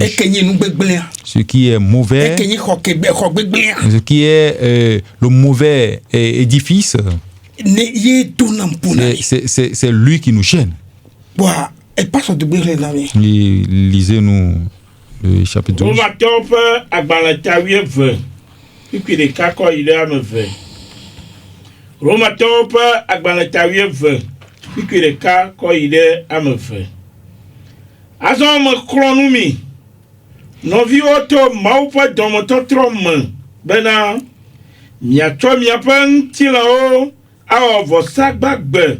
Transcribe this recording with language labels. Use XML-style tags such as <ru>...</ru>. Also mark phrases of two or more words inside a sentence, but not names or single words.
<fr>Ce qui est mauvais, ce qui est le mauvais édifice, c'est lui qui nous gêne. Et lisez-nous le chapitre 12.</fr> <ee>Romatɔwo ƒe agbalẽta 20 kpikui ɖeka kɔ yi ɖe ame eve. Azɔ meklɔ nu mi nɔviwo to Mawu ƒe dɔmetɔtrɔ me bena miatsɔ miaƒe ŋutilãwo awɔ vɔsa gbagbe</ee>